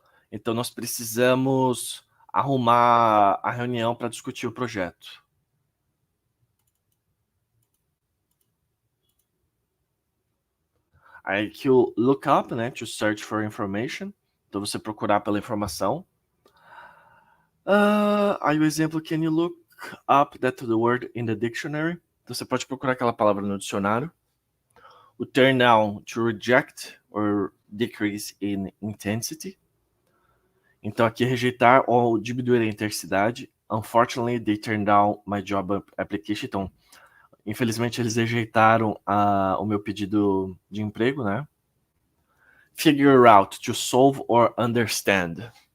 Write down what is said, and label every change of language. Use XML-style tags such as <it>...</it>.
<pt>Então, nós precisamos arrumar a reunião para discutir o projeto. Aí que o look up, né?</pt> <en>To search for information.</en> <pt>Então você procurar pela informação. Aí o exemplo,</pt> <en>can you look up that word in the dictionary?</en> <pt>Então você pode procurar aquela palavra no dicionário.</pt> <en>O turn down, to reject or decrease in intensity.</en> <pt>Então aqui rejeitar ou diminuir a intensidade.</pt> <en>Unfortunately, they turned down my job application.</en> <pt>Então, infelizmente, eles rejeitaram o meu pedido de emprego, né?</pt> <en>Figure out, to solve or understand.</en>